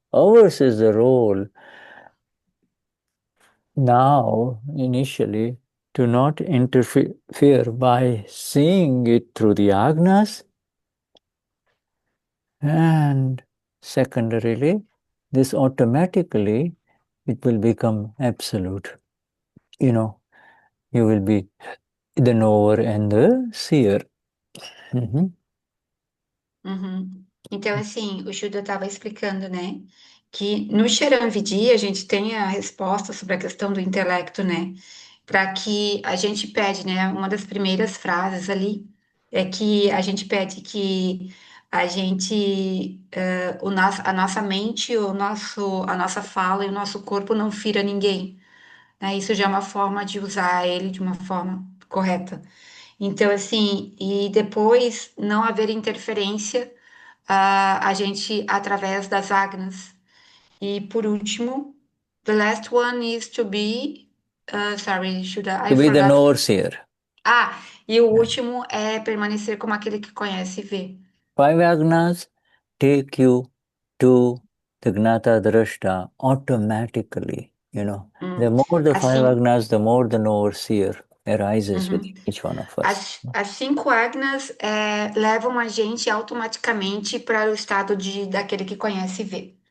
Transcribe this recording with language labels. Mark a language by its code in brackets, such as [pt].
[en] Ours is the role now, initially, to not interfere by seeing it through the agnas, and secondarily, this automatically, it will become absolute. You will be the knower and the seer. [pt] Então, assim, o Shuddha estava explicando, né, que no Charan Vidhi a gente tem a resposta sobre a questão do intelecto, né, para que a gente pede, né, uma das primeiras frases ali é que a gente pede que a gente, a nossa mente, a nossa fala e o nosso corpo não fira ninguém, né, isso já é uma forma de usar ele de uma forma correta. Então, assim, e depois não haver interferência a gente através das agnas. E por último, [en] the last one is to be, sorry, I To be the forgot. Knower-Seer. [pt] E o último é permanecer como aquele que conhece e vê. [en] 5 agnas take you to the Gnata Drashta automatically. The more the 5 agnas, the more the Knower-Seer arises within each one of us. [pt] As 5 agnas levam a gente automaticamente para o estado daquele que conhece e vê.